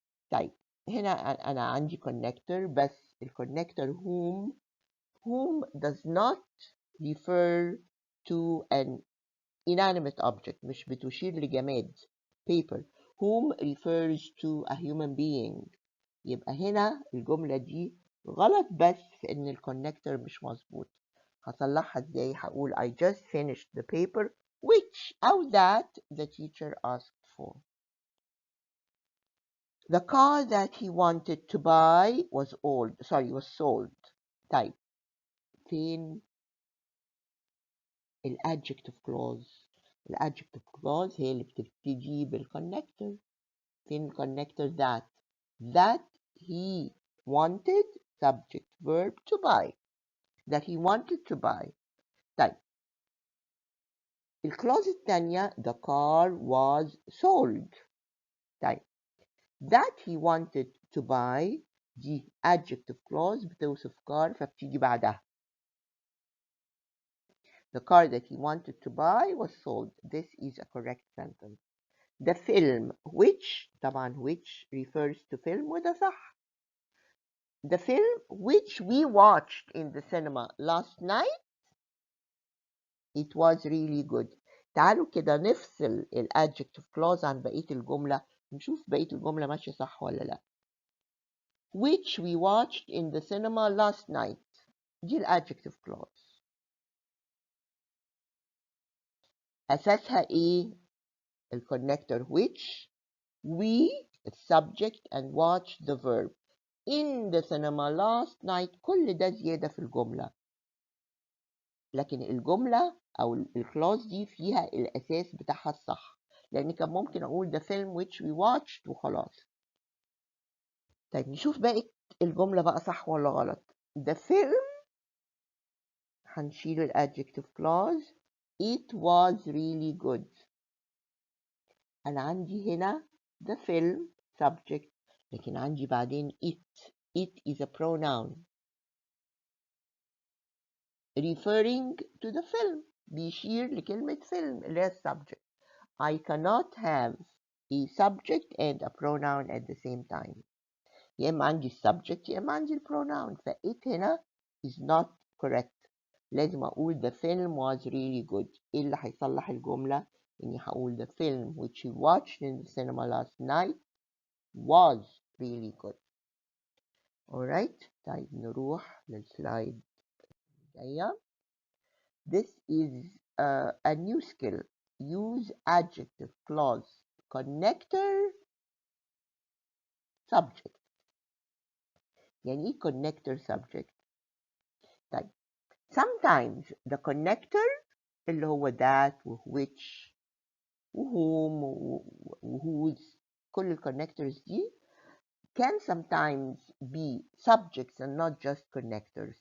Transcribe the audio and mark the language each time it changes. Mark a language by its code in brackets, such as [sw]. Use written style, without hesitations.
[ar] طيب هنا أنا عندي [en] connector بس الconnector whom does not refer to an inanimate object [ar] مش بتشير لجماد [en] paper. Whom refers to a human being. [ar] يبقى هنا الجملة دي غلط بس في إن الكونكتور مش مظبوط. هصلحها ازاي؟ هقول [en] I just finished the paper which أو that the teacher asked for. The car that he wanted to buy was sold. [ar] طيب فين الادجكتيف كلوز؟ الادجكتيف كلوز هي اللي بتبتدي بالكونكتور. فين الكونكتور؟ [en] that he wanted subject verb to buy. that he wanted to buy. [ar] طيب الكلوز الثانية [en] the car was sold. طيب that he wanted to buy دي adjective clause بتوصف car [ar] فبتيجي بعدها. [en] The car that he wanted to buy was sold. This is a correct sentence. The film which طبعا which refers to film [ar] وده صح. [en] The film which we watched in the cinema last night it was really good. [ar] تعالوا كده نفصل الادجكتيف clause عن بقية الجملة نشوف بقية الجملة ماشية صح ولا لا. [en] Which we watched in the cinema last night [ar] دي الادجكتيف [en] clause. [ar] أساسها إيه؟ الكونكتور [en] which we subject and watch the verb in the cinema last night [ar] كل ده زيادة في الجملة. لكن الجملة أو الكلاوز دي فيها الأساس بتاعها الصح لأن كان ممكن أقول [en] the film which we watched [ar] وخلاص. طيب نشوف باقي الجملة بقى صح ولا غلط. [en] the film [ar] هنشيل الادجكتيف [en] clause it was really good. [ar] أنا عندي هنا [en] the film subject [ar] لكن عندي بعدين [en] it is a pronoun referring to the film [ar] بيشير لكلمة [en] film اللي هي subject. I cannot have a subject and a pronoun at the same time. [ar] يا إما عندي subject يا إما عندي pronoun ف it هنا [en] is not correct. لازم أقول the film was really good. [ar] إيه اللي هيصلح الجملة؟ إني هقول [en] the film which we watched in the cinema last night was really good. Alright, [ar] طيب نروح للسلايد الجاية. [en] This is a new skill. Use adjective, clause, connector, subject. [ar] يعني إيه [en] connector subject؟ طيب sometimes the connector [ar] اللي هو [en] that و which و whom و whose كل ال connectors دي can sometimes be subjects and not just connectors.